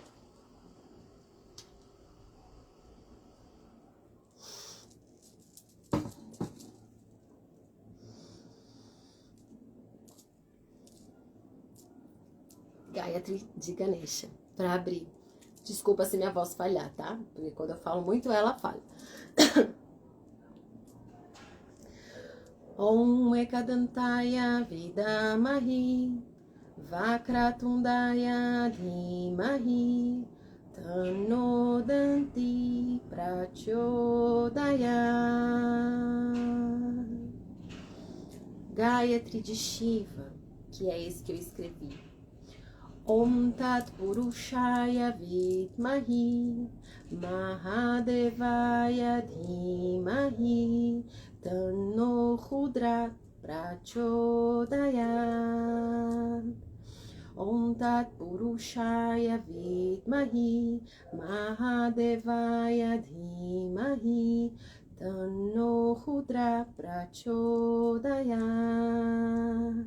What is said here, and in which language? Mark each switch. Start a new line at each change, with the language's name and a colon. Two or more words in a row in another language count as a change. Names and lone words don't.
Portuguese: Gayatri de Ganesha, para abrir. Desculpa se minha voz falhar, tá? Porque quando eu falo muito, ela falha.
Sanskrit: ॐ एकदन्ताय विद्महे वक्रतुण्डाय धीमहि तन्नो दन्ती प्रचोदय.
Portuguese: Gayatri de Shiva, que é esse que eu escrevi.
Sanskrit: ॐ तत्पुरुषाय विद्महे महादेवाय धीमहि तन्नो रुद्र प्रचोदय. ॐ तत्पुरुषाय विद्महे महादेवाय धीमहि तन्नो रुद्र प्रचोदयात्.